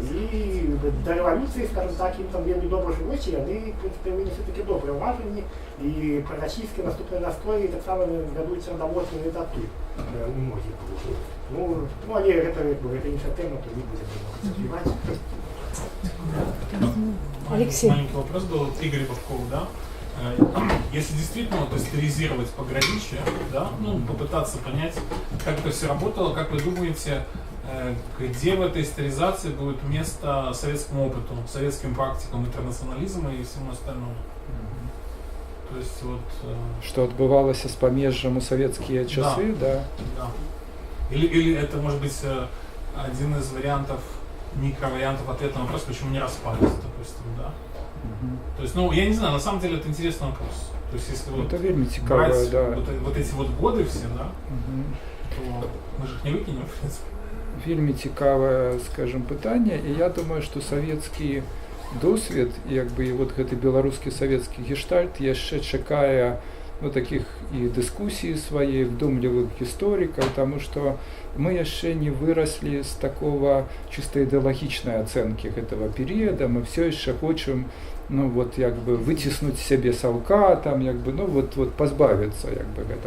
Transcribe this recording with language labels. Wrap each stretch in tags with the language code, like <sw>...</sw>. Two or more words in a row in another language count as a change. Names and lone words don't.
<be>І да рэвалюцыі, скажем так, ім там вельмі добра жылося, яны, в прынцыпе, вынеслі такі добрыя ўражанні, і прарасійскія наступныя настроі таксама вядуцца наводнымі датуль у многіх. Але гэта іншая тэма, то не будзем развіваць. Алексей.</be> <ru>Маленький вопрос был от Игоря Бабкова, да? Если действительно историзировать пограничье, да, попытаться понять, как это все работало, как вы думаете, где в этой историзации будет место советскому опыту, советским практикам интернационализма и всему остальному? То есть что отбывалось с Помежжем у советские часы, да? Или это может быть один из вариантов, микровариантов ответа на вопрос, почему не распались, допустим, да? То есть, я не знаю, на самом деле это интересный вопрос. То есть, если брать вот эти годы все, да, то мы же их не выкинем, в принципе.</ru> <be>Вельмі цікавае, скажем, пытанне, і я думаю, што савецкі досвед, і гэты беларускі савецкі гештальт яшчэ чакае таких і дыскусій свае, вдумлівых гісторыкаў, таму што мы яшчэ не выраслі з</be> <ru>такого чисто</ru> <be>ідэалагічнай ацэнкі гэтага перыяда, мы все яшчэ хочам выціснуць сябе саўка, пазбавіцца гэта.</be>